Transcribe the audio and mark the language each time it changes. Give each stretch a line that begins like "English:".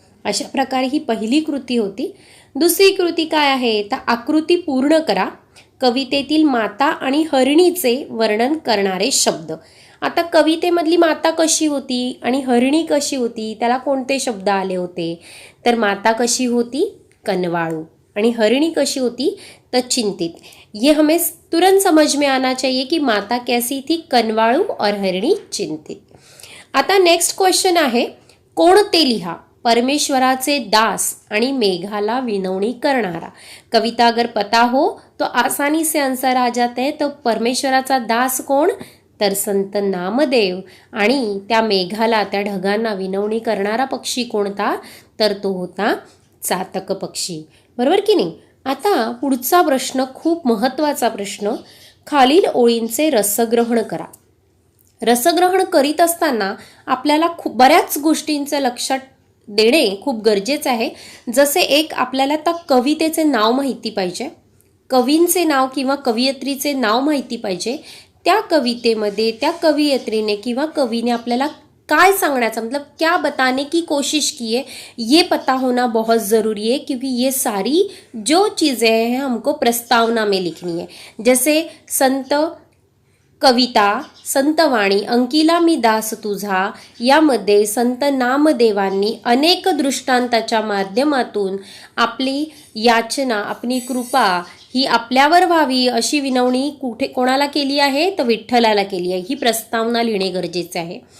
Marathi: अशा प्रकारे ही पहिली कृती होती. दुसरी कृती काय आहे, तर आकृती पूर्ण करा. कवितेतील माता आणि हरिणीचे वर्णन करणारे शब्द. आता कवितेमधली माता कशी होती आणि हरिणी कशी होती, त्याला कोणते शब्द आले होते, तर माता कशी होती, कनवाळू, आणि हरिणी कशी होती, तो चिंतित.
Hindi: ये हमें तुरंत समझ में आना चाहिए कि माता कैसी थी, कनवाळू, और हरिणी चिंतित.
Marathi: आता नेक्स्ट क्वेश्चन आहे, कोणते लिहा. परमेश्वराचे दास आणि मेघाला विनवणी करणारा.
Hindi: कविता अगर पता हो तो आसानी से आंसर आ जाते हैं.
Marathi: तो परमेश्वराचा दास कोण, तर संत नामदेव. आणि त्या मेघाला, त्या ढगांना विनवणी करणारा पक्षी कोणता, तर तो होता चातक पक्षी. बरोबर की नाही. आता पुढचा प्रश्न, खूप महत्त्वाचा प्रश्न, खालील ओळींचे रसग्रहण करा. रसग्रहण करीत असताना आपल्याला बऱ्याच गोष्टींचं लक्षात देणे खूप गरजेचं आहे. जसे एक, आपल्याला त्या कवितेचे नाव माहिती पाहिजे, कवींचे नाव किंवा कवयित्रीचे नाव माहिती पाहिजे. त्या कवितेमध्ये त्या कवयित्रीने किंवा कवीने आपल्याला काय सांगण्याचा,
Hindi: मतलब क्या बताने की कोशिश की है, ये पता होना बहुत ज़रूरी है. क्योंकि ये सारी जो चीज़ें हैं हमको प्रस्तावना में लिखनी है.
Marathi: जैसे संत कविता, संतवाणी, अंकिला मी दास तुझा यामध्ये संत नामदेवांनी अनेक दृष्टांताच्या माध्यमातून आपली याचना, आपली कृपा ही आपल्यावर व्हावी अशी विनवणी कोणाला केली आहे, तर विठ्ठलाला केली आहे. ही प्रस्तावना लिहिणे गरजेचे आहे.